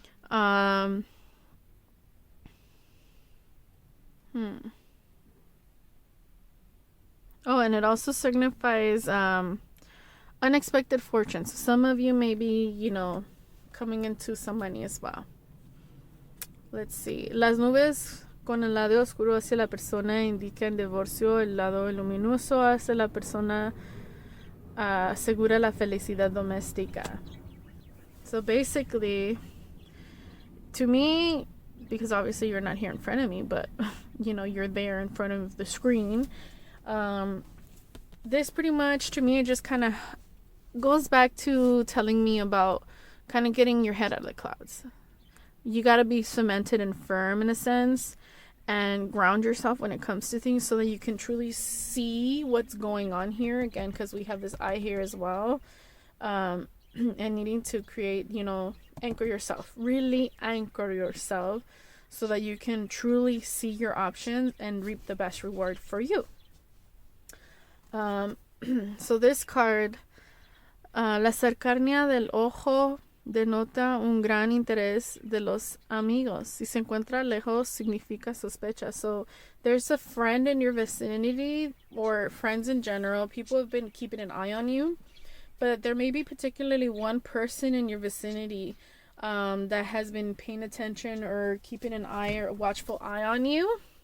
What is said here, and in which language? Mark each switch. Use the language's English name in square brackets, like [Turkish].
[English] Oh, and it also signifies unexpected fortune. So some of you may be, you know, coming into some money as well. Let's see. [Spanish] Las nubes con el lado oscuro hacia la persona indican divorcio. El lado luminoso hacia la persona asegura la felicidad doméstica. [English] So basically, to me, because obviously you're not here in front of me, but you know, you're there in front of the screen. This pretty much to me just kind of goes back to telling me about kind of getting your head out of the clouds. You got to be cemented and firm in a sense and ground yourself when it comes to things so that you can truly see what's going on here, again, because we have this eye here as well, and needing to create, you know, anchor yourself, really anchor yourself so that you can truly see your options and reap the best reward for you. So this card, [Spanish] la cercanía del ojo denota un gran interés de los amigos. Si se encuentra lejos, significa sospecha. [English] So there's a friend in your vicinity, or friends in general. People have been keeping an eye on you, but there may be particularly one person in your vicinity that has been paying attention or keeping an eye or a watchful eye on you.